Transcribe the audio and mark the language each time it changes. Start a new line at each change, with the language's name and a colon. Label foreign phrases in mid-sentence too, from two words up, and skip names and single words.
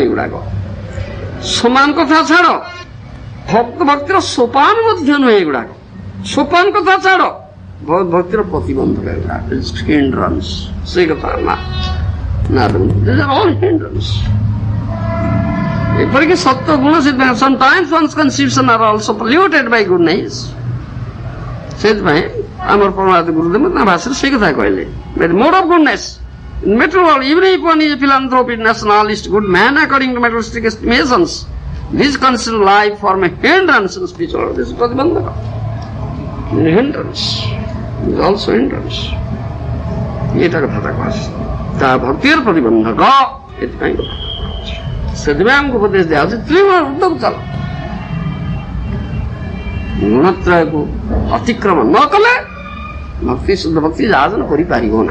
Odia: ଏଗୁଡାକ ସମାନ କଥା ଛାଡ, ଭକ୍ତ ଭକ୍ତିର ସୋପାନ ମଧ୍ୟ ନୁହେଁ। ଏଗୁଡାକ ସୋପାନ କଥା ଛାଡ, ଭଗବତ ଭକ୍ତିର ପ୍ରତିବନ୍ଧକ ଏଗୁଡାକ, ହିଣ୍ଡ୍ରାନ୍ସ। ସେଇ କଥା ନା, ଏପରିକି ସତ୍ୟ ଗୁଣ ସେଥିପାଇଁ
English: sometimes one's conceptions are also polluted by goodness।
Odia: ସେଥିପାଇଁ ଆମର ପ୍ରମାଦ ଗୁରୁଦେବ ତା ଭାଷାରେ ସେଇ କଥା କହିଲେ,
English: mode of goodness in material world, even if one is a philanthropist, nationalist, good man according to materialistic estimations, this considered life form a hindrance in spiritual world. This is pratibandhaka, hindrance, is also hindrance।
Odia: ଏଇଟା କଥା କହୁଛି, ତା ଭକ୍ତିର ପ୍ରତିବନ୍ଧକ। ଏଥିପାଇଁ କଥା ସେଥିପାଇଁ ଆମକୁ ଉପଦେଶ ଦିଆଯାଉଛି, ତ୍ରିଗୁଣ ଉର୍ଦ୍ଧ୍ୱକୁ ଚାଲ। ଗୁଣତ୍ରୟକୁ ଅତିକ୍ରମ ନ କଲେ ଭକ୍ତି, ଶୁଦ୍ଧ ଭକ୍ତି ଯାଜନ କରିପାରିବ ନା।